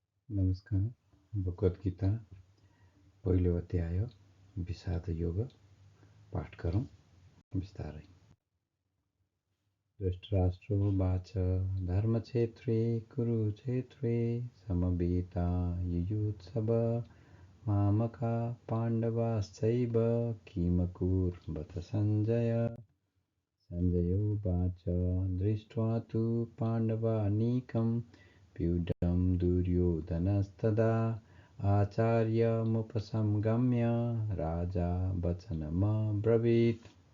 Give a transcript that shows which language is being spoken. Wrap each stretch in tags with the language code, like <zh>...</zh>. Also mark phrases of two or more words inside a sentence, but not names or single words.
<ne>नमस्कार। भगवत गीता पहिलो अध्याय विषाद योग पाठ गरौँ विस्तारै।</ne> <sa>धृतराष्ट्रोवाच धर्मक्षेत्रे कुरुक्षेत्रे समवेता युयुत्सव मामका पाण्डवाश्चैव किमकुर्वत सञ्जय। सञ्जयोवाच दृष्ट्वा तु पाण्डवानीकं व्यूढं दुर्योधनस्तदा आचार्यमुपसंगम्य राजा वचनमब्रवीत्।</sa>